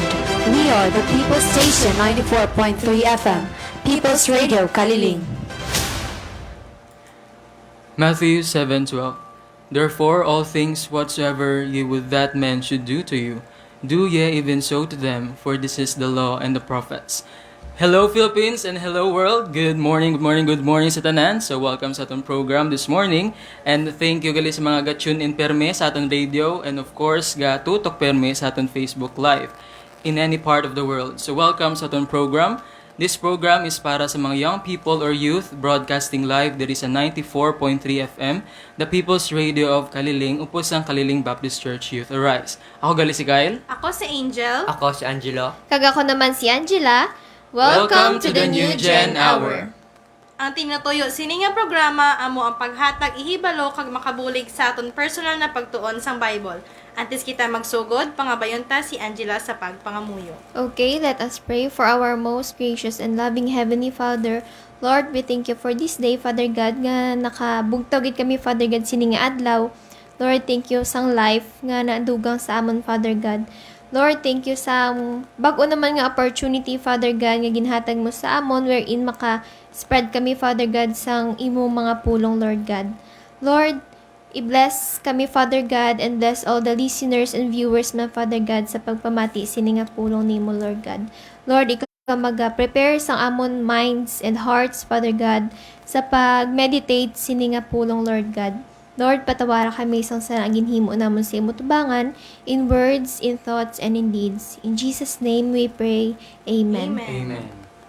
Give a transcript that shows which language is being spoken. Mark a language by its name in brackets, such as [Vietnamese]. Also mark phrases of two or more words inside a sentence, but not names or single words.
[English] We are the People Station 94.3 FM, People's Radio Kaliling. Matthew 7:12. Therefore all things whatsoever ye would that men should do to you, do ye even so to them, for this is the law and the prophets. Hello Philippines and hello world. Good morning [Hiligaynon] sa tanan. [English] So welcome [Hiligaynon] sa atong [English] program this morning. And thank you [Hiligaynon] gali sa mga ga-tune in perme sa atong [English] radio and of course [Hiligaynon] ga-tutok perme sa atong [English] Facebook Live in any part of the world. So welcome [Hiligaynon] sa atong [English] program. This program is [Hiligaynon] para sa mga [English] young people or youth broadcasting live. There is a 94.3 FM, the People's Radio of Kaliling, [Hiligaynon] upos ang [English] Kaliling Baptist Church Youth Arise. [Hiligaynon] Ako gali si Kyle. Ako si Angel. Ako si Angelo. Kag ako naman si Angela. [English] Welcome to the New Gen Hour. [Hiligaynon] Ang tinatuyo sini nga programa amo ang paghatag ihibalo kag makabulig sa aton personal na pagtuon sang Bible. Antes kita magsugod, pangabayon ta si Angela sa pagpangamuyo. [English] Okay, let us pray. For our most gracious and loving Heavenly Father, Lord, we thank you for this day, Father God, [Hiligaynon] nga nakabugtaw gid kami, [English] Father God, [Hiligaynon] sini nga adlaw. Lord, [English] thank you [Hiligaynon] sang life nga nadugang sa amon, [English] Father God. [Hiligaynon] Lord, [English] thank you [Hiligaynon] sa bag-o naman nga opportunity, [English] Father God, [Hiligaynon] nga ginhatag mo sa amon wherein maka-spread kami, [English] Father God, [Hiligaynon] sang imo mga pulong, [English] Lord God. Lord, i-bless kami, Father God, and bless all the listeners and viewers, my Father God, [Hiligaynon] sa pagpamati sini nga pulong nimo, [English] Lord God. [Hiligaynon] Lord, ikaw mag-prepare sang amon [English] minds and hearts, Father God, [Hiligaynon] sa pag-meditate sini nga pulong, [English] Lord God. [Hiligaynon] Lord, patawara kami sang sa ginhimo namon sa imo tubangan, [English] in words, in thoughts, and in deeds. In Jesus' name we pray. Amen. Amen. Amen.